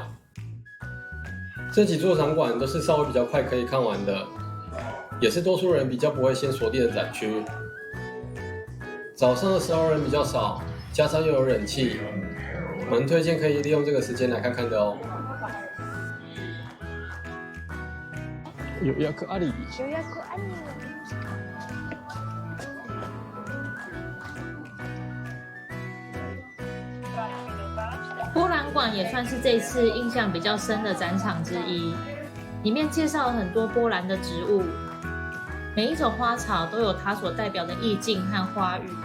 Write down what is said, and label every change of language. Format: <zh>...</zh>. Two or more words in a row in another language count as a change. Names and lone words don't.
<zh>这几座展馆都是稍微比较快可以看完的，也是多数人比较不会先锁定的展区。早上的时候人比较少，加上又有冷气，蛮推荐可以利用这个时间来看看的哦。有役あり。有役あり。波兰馆也算是这次印象比较深的展场之一，里面介绍了很多波兰的植物，每一种花草都有它所代表的意境和花语。</zh>